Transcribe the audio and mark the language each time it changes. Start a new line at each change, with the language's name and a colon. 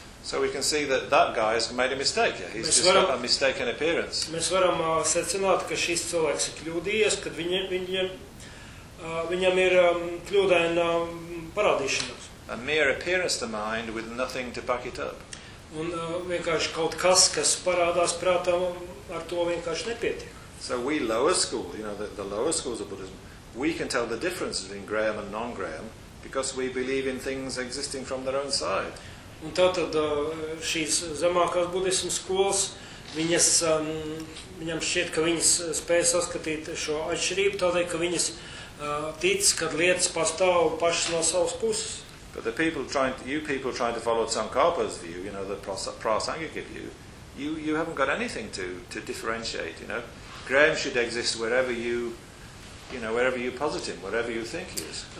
English: So we can see that that guy has made a mistake. Yeah? He's just got a mistaken appearance.
Latvian: Mēs varam secināt, ka šis cilvēks ir kļūdījies, kad viņam ir kļūdaina parādīšana.
English: A mere appearance to mind with nothing to back it up.
Latvian: Un vienkārši kaut kas, kas parādās prātā, ar to vienkārši nepietiek.
English: So we lower school, you know, the lower schools of Buddhism, we can tell the difference between Graham and non-Graham because we believe in things existing from their own side.
Latvian: Un tātad šīs zemākās budismu skolas, viņam šķiet, ka viņas spēja saskatīt šo atšķirību, tādēļ, ka viņas tic, ka lietas pastāv pašas no savas puses.
English: But the people trying to, you people trying to follow Tsongkhapa's view, you know, the Prasangika view, you haven't got anything to differentiate, you know. Graham should exist wherever wherever you posit him, wherever you think he is.